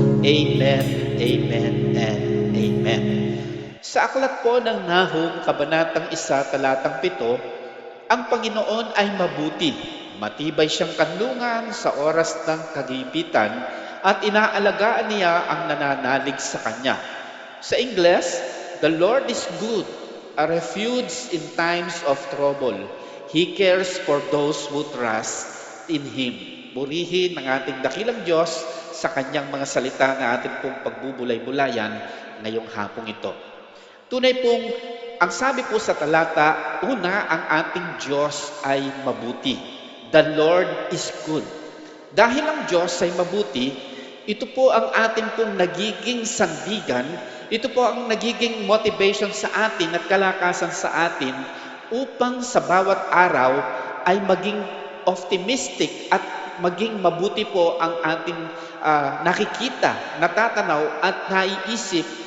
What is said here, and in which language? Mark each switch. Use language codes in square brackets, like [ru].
[en] Amen, amen, and amen. [tl] Sa aklat po ng Nahum, Kabanatang 1, Talatang 7, ang Panginoon ay mabuti. Matibay siyang kanlungan sa oras ng kagipitan at inaalagaan niya ang nananalig sa Kanya. Sa Ingles, [en] the Lord is good, a refuge in times of trouble. He cares for those who trust in Him. [tl] Purihin ang ating dakilang Diyos sa Kanyang mga salita na ating pong pagbubulay-bulayan ngayong hapong ito. Tunay pong, ang sabi po sa talata, una, ang ating Diyos ay mabuti. [en] The Lord is good. [tl] Dahil ang Diyos ay mabuti, ito po ang ating pong nagiging sandigan, ito po ang nagiging motivation sa atin at kalakasan sa atin upang sa bawat araw ay maging optimistic at maging mabuti po ang ating nakikita, natatanaw at naiisip